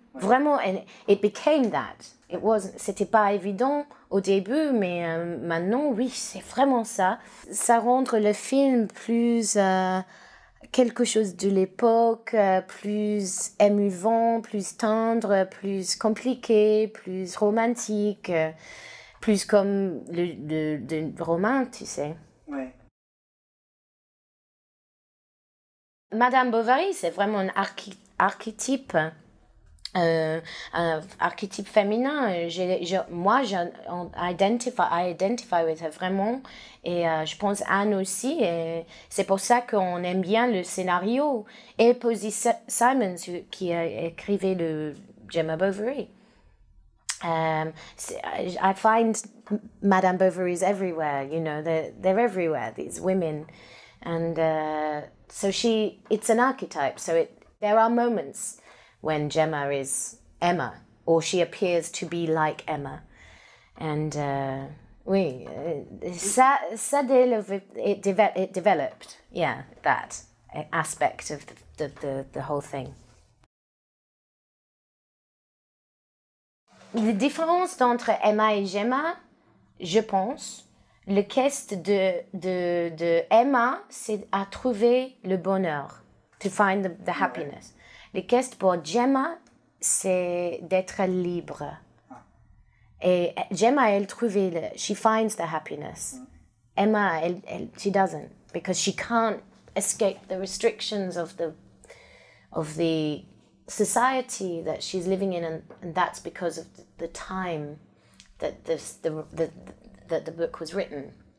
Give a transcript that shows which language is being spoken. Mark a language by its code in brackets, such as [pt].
[en] Vraiment, it became that. [fr] C'était pas évident au début, mais maintenant, oui, c'est vraiment ça. Ça rend le film plus quelque chose de l'époque, plus émouvant, plus tendre, plus compliqué, plus romantique, plus comme le roman, tu sais. Ouais. Madame Bovary, c'est vraiment un archétype. Un archétype féminin. [en] Moi, I identify with her vraiment. [fr] Et je pense Anne aussi. Et c'est pour ça qu'on aime bien le scénario. Et Posy Simon, qui a écrit le Gemma Bovary. [en] I find Madame Bovary's everywhere, you know, they're everywhere, these women. And so it's an archetype. So there are moments when Gemma is Emma, or she appears to be like Emma. And oui, it developed, yeah, that aspect of the whole thing. [fr] La différence entre Emma et Gemma, je pense, le quest de Emma, c'est à trouver le bonheur, [en] to find the happiness. [fr] Le quest pour Gemma, c'est d'être libre. Et Gemma, elle trouve, [en] she finds the happiness. Emma, she doesn't, because she can't escape the restrictions of the society that she's living in, and that's because of the time that that the book was written.